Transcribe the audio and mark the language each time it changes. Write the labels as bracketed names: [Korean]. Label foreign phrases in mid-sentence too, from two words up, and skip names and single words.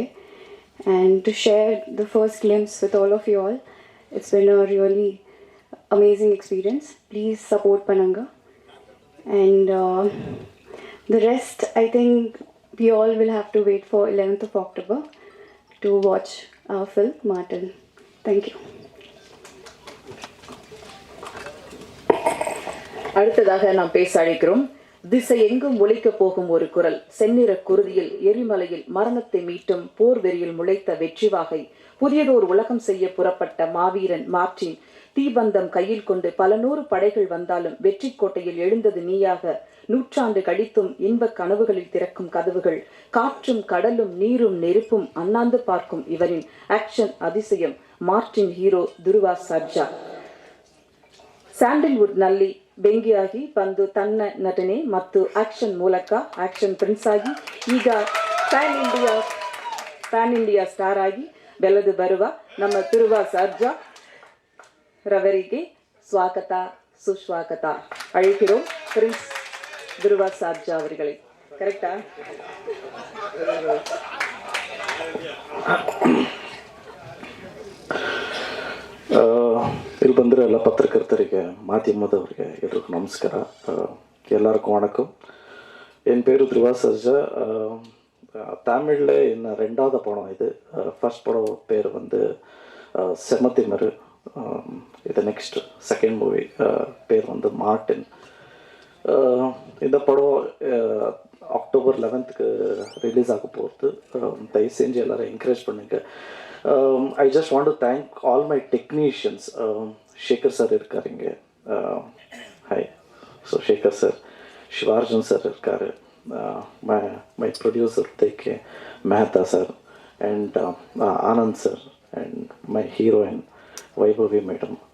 [English] And to share the first glimpse with all of you all, it's been a really amazing experience. Please support Pananga. And the rest, I think we all will have to wait for 11th of October to watch our film, Martin. Thank you. [Tamil] அடுத்ததாக நாம் பேச அழைக்கிறோம் திசை எங்கும் ஒலிக்க போகும் ஒரு குரல், செந்நிற குருதியில் எரிமலையில் மரணத்தை மீட்டும் போர் வெறியில் முளைத்த வெற்றிவாகை, புதியதோர் உலகம் செய்ய புறப்பட்ட மாவீரன் மார்டின், தீபந்தம் கையில் கொண்டு பல நூறு படைகள் வந்தாலும் வெற்றி கோட்டையில் எழுந்தது நீயாக, நூற்றாண்டு கழித்தும் இன்பக் கனவுகளில் திறக்கும் கதவுகள், காற்றும் கடலும் நீரும் நெருப்பும் அண்ணாந்து பார்க்கும் இவரின் ஆக்ஷன் அதிசயம், மார்டின் ஹீரோ துருவா சர்ஜா. [Kannada] ಸ್ಯಾಂಡಲ್ವುಡ್ ನಲ್ಲಿ ಬೆಂಕಿಯಾಗಿ ಬಂದು ತನ್ನ ನಟನೆ ಮತ್ತು ಆಕ್ಷನ್ ಮೂಲಕ [English] action prince [Kannada] ಆಗಿ ಈಗ [English] pan India star [Kannada] ಆಗಿ ಬೆಳೆದು ಬರುವ ನಮ್ಮ ದುರ್ವಾ ಸರ್ಜಾ ರವರಿಗೆ ಸ್ವಾಗತ ಸುಸ್ವಾಗತ ಅழைக்கிறோம். [Tamil] ಪ್ರಿನ್ಸ್ ದುರ್ವಾ ಸರ್ಜಾ ಅವர்களே. கரெக்டா? [Kannada] ಇಲ್ಲಿ ಬಂದಿರೋ ಎಲ್ಲ ಪತ್ರಕರ್ತರಿಗೆ, ಮಾಧ್ಯಮದವರಿಗೆ ಎಲ್ರಿಗೂ ನಮಸ್ಕಾರ. [Tamil] எல்லாருக்கும் வணக்கம். என் பேர் துருவா சர்ஜா. தமிழில் என்ன ரெண்டாவது படம் இது. ஃபர்ஸ்ட் படம் பேர் வந்து செமத்திமரு. இது [English] next second movie [Tamil] பேர் வந்து மார்டின். இந்த படம் அக்டோபர் 11th ரிலீஸ் ஆக போகிறது. தயவு செஞ்சு எல்லோரும் என்கரேஜ் பண்ணுங்க. [English] I just want to thank all my technicians. [Tamil] ஷேகர் சார் இருக்காங்க. ஹாய். சோ ஷேகர் சார், ஷிவர்ஜன் சார் இருக்காரு. [English] My producer Teke Mehta sir and Anand sir and my heroine Vaibhavi madam.